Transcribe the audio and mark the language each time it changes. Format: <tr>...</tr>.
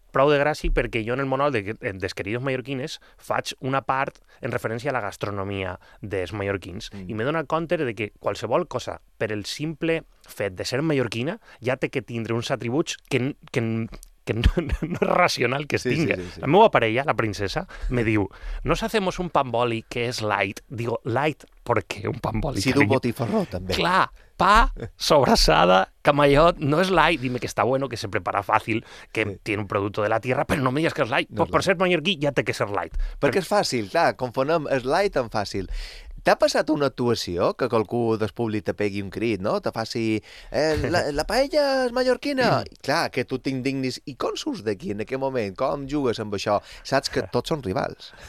<ca>prou de gràcia perquè jo en el monòleg dels queridos mallorquines faig una part en referència a la gastronomia dels mallorquins i m'he donat compte de que qualsevol cosa, per el simple fet de ser mallorquina, ja té que tindre uns atributs que no és racional que es tinga. Sí, sí, sí, sí. La meva parella, la princesa, me diu,</ca> <es>nos hacemos un pan boli que es light. Digo, light, ¿por qué un pan boli?</es> <ca>Si d'un botifarró, també. Clar, pa, sobrasada, camallot, no es light.</ca> <es>Dime que está bueno, que se prepara fácil, que sí. Tiene un producto de la tierra, pero no me digas que es light. No, pues por ser mallorquí ya</es> <ca>té que</ca> <es>ser light.</es> <ca>Perquè és fàcil, clar, confonem, es light tan fàcil. T'ha passat una actuació que qualcú del públic te pegui un crit, no? Te faci... la paella és mallorquina! Sí. Clar, que tu t'indignis. I com surts d'aquí, en aquest moment? Com jugues amb això? Saps que tots són rivals.</ca>